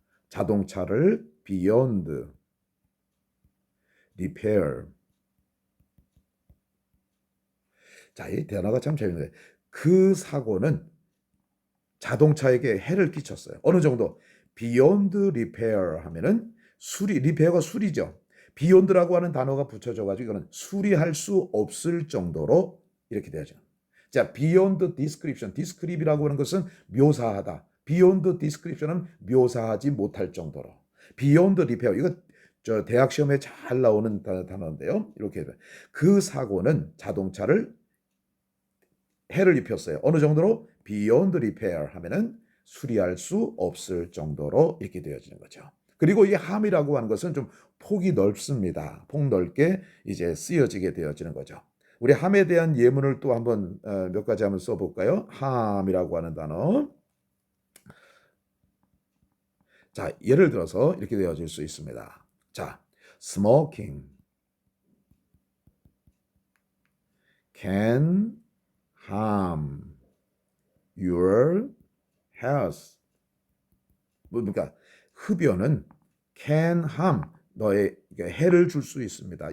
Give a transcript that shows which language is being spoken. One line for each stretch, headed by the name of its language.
Korean: 자동차를
English: beyond repair.
Korean: 자, 이 단어가 참 재밌는데 그 사고는 자동차에게 해를 끼쳤어요. 어느 정도
English: beyond repair
Korean: 하면은 리페어가 수리죠. beyond라고 하는 단어가 붙여져 가지고 이거는 수리할 수 없을 정도로 이렇게 되죠.
English: 자, beyond description.
Korean: describe이라고 하는 것은 묘사하다.
English: beyond description
Korean: 은 묘사하지 못할 정도로.
English: beyond repair.
Korean: 이거 대학 시험에 잘 나오는 단어인데요. 이렇게 그 사고는 자동차를 해를 입혔어요. 어느 정도로?
English: beyond repair
Korean: 하면은 수리할 수 없을 정도로 이렇게 되어지는 거죠. 그리고 이 함이라고 하는 것은 좀 폭이 넓습니다. 폭넓게 이제 쓰여지게 되어지는 거죠. 우리 함에 대한 예문을 또 한번 몇 가지 한번 써볼까요? 함이라고 하는 단어. 자, 예를 들어서 이렇게 되어질 수 있습니다.
English: 자, smoking can harm your health.
Korean: 그러니까 흡연은
English: can harm
Korean: 너의 해를 줄 수 있습니다.